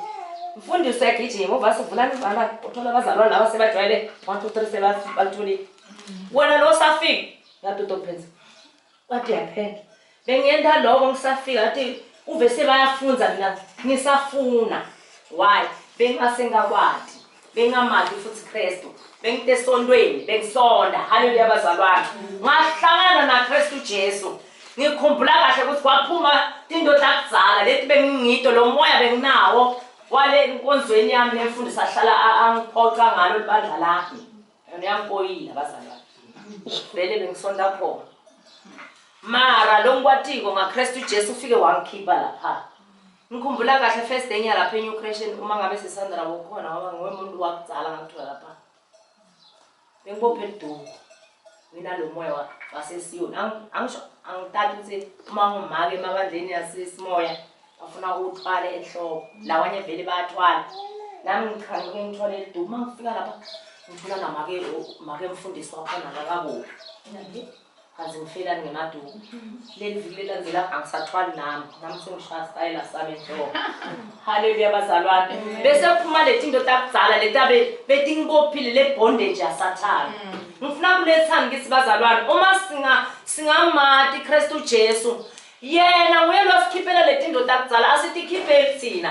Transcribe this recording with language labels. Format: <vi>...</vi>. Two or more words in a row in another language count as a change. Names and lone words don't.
<ss>Mfundisi uyagijima uvase uvulani izandla uthola abazalwane laba sebajwayele 1 2 3 sebathulile. Wena lo safika yatotophenza. Wathi yaphela. Bengiyenda lokho ngisafika athi uve sebayafunza mina ngisafuna. Why? Bengasengakwathi. Bengamali futhi Kristu. Bengitesondweni, bengisonda. Haleluya bazalwane. Ngahlangana na Kristu Jesu. Ngikhumbula kahle ukuthi kwaphuma into takudzala leti bengingito lo moya benginawo. Wale inkonzweni yami nemfundisi ahlala angiphoqa ngalo libandla lami. Ngiyampoyila bazalwane. Vele bengisonda khona. Mara lo ngikwatiko ngaKristu Jesu ufike wangikhipha lapha. Ngikhumbula kahle</ss> <en>first day</en> <ss>lapha eNew Creation uma ngabe sisandra bokhona ngoba ngomuntu wakudzala ngakuthola lapha. Bengibophe iduku. Mina lo moya wasesiyoni. Angisho angithatha ukuthi uma ngumake emabandleni yasesimoya afuna ukuthwala ehloko. Lawanye vele bayathwala. Nami ngikhange ngithwale iduku. Uma ngifika lapha ngifuna namake mfundisi wakhona ngakabuki. Kaze ngifela ngemaduku. Leli viki lelandela angisathwali nami sengishaya style sami enhloko. Haleluya bazalwane. Bese kuphuma leti into takudzala letabe betingibophile le bondage yasathana. Ngifuna kulethani ngithi bazalwane uma singamati Kristu Jesu yena uyelo sikhiphela leti into takudzala asitikhipheli thina.</ss>